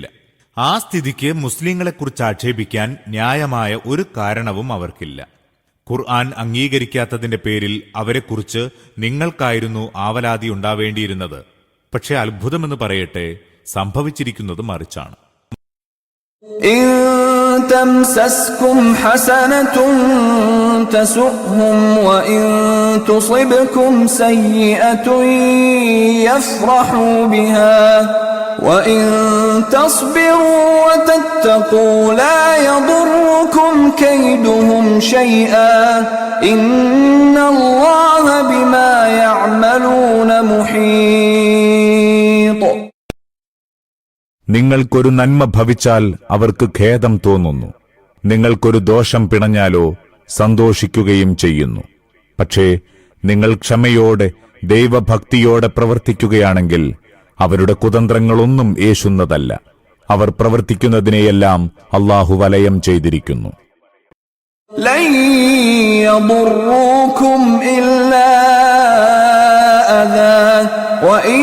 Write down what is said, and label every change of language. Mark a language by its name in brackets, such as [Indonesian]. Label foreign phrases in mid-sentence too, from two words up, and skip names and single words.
[Malayalam] ആ സ്ഥിതിക്ക് മുസ്ലിങ്ങളെക്കുറിച്ച് ആക്ഷേപിക്കാൻ ന്യായമായ ഒരു കാരണവും അവർക്കില്ല. ഖുർആൻ അംഗീകരിക്കാത്തതിന്റെ പേരിൽ അവരെക്കുറിച്ച് നിങ്ങൾക്കായിരുന്നു ആവലാതി ഉണ്ടാവേണ്ടിയിരുന്നത്. പക്ഷെ അത്ഭുതമെന്ന് പറയട്ടെ, സംഭവിച്ചിരിക്കുന്നത് മറിച്ചാണ്. [Arabic] إن تمسسكم حسنة تسؤهم وإن تصبكم سيئة يفرحوا بها وإن تصبروا وتتقوا لا يضركم كيدهم شيئا إن الله بما يعملون محيط. [Malayalam] നിങ്ങൾക്കൊരു നന്മ ഭവിച്ചാൽ അവർക്ക് ഖേദം തോന്നുന്നു. നിങ്ങൾക്കൊരു ദോഷം പിണഞ്ഞാലോ സന്തോഷിക്കുകയും ചെയ്യുന്നു. പക്ഷേ നിങ്ങൾ ക്ഷമയോടെ ദൈവഭക്തിയോടെ പ്രവർത്തിക്കുകയാണെങ്കിൽ അവരുടെ കുതന്ത്രങ്ങളൊന്നും ഏശുന്നതല്ല. അവർ പ്രവർത്തിക്കുന്നതിനെയെല്ലാം അല്ലാഹു വലയം ചെയ്തിരിക്കുന്നു. [Arabic] لن يضروكم إلا أذى